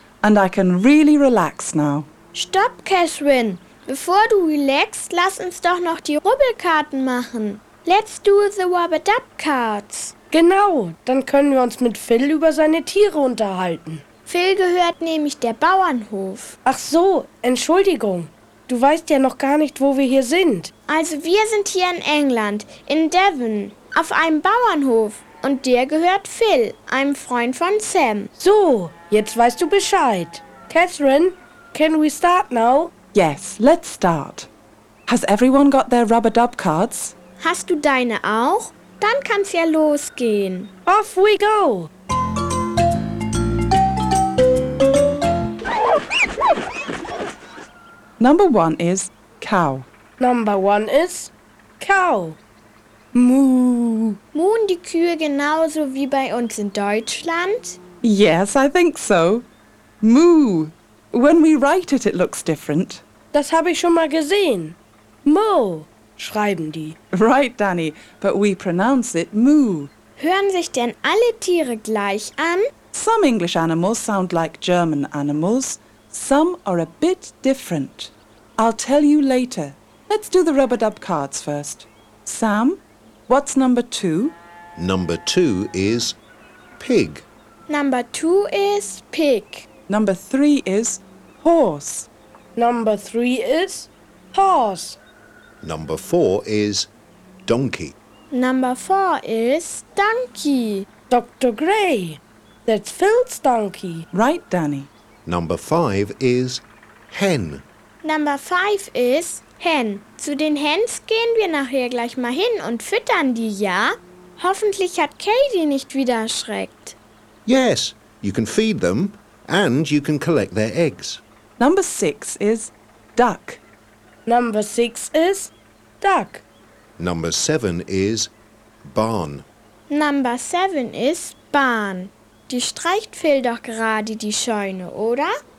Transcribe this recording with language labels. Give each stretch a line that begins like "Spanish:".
English: And I can really relax now.
German: Stopp, Catherine. Bevor du relaxst, lass uns doch noch die Rubbelkarten machen.
English: Let's do the Rub-a-Dub cards.
German: Genau, dann können wir uns mit Phil über seine Tiere unterhalten. Phil gehört nämlich der Bauernhof. Ach so, Entschuldigung. Du weißt ja noch gar nicht, wo wir hier sind. Also wir sind hier in England, in Devon, auf einem Bauernhof. Und der gehört Phil, einem Freund von Sam. So, jetzt weißt du Bescheid.
English: Catherine, can we start now? Yes, let's start. Has everyone got their rub-a-dub cards?
German: Hast du deine auch? Dann kann's ja losgehen.
English: Off we go! Number one is cow. Number one is cow. Moo.
German: Moo'n die Kühe genauso wie bei uns in Deutschland?
English: Yes, I think so. Moo. When we write it, it looks different.
German: Das habe ich schon mal gesehen. Mo, schreiben die.
English: Right, Danny, but we pronounce it moo.
German: Hören sich denn alle Tiere gleich an?
English: Some English animals sound like German animals. Some are a bit different. I'll tell you later. Let's do the rub-a-dub cards first. Sam, what's number two? Number two is pig. Number two is pig. Number three is horse. Number three is horse. Number four is donkey. Number four is donkey. Dr. Gray, that's Phil's donkey. Right, Danny. Number five is hen. Number five is hen.
German: Zu den Hens gehen wir nachher gleich mal hin und füttern die, ja? Hoffentlich hat Katie nicht wieder erschreckt.
English: Yes, you can feed them and you can collect their eggs. Number six is duck. Number six is duck. Number seven is barn. Number seven is barn.
German: Die streicht Phil doch gerade die Scheune, oder?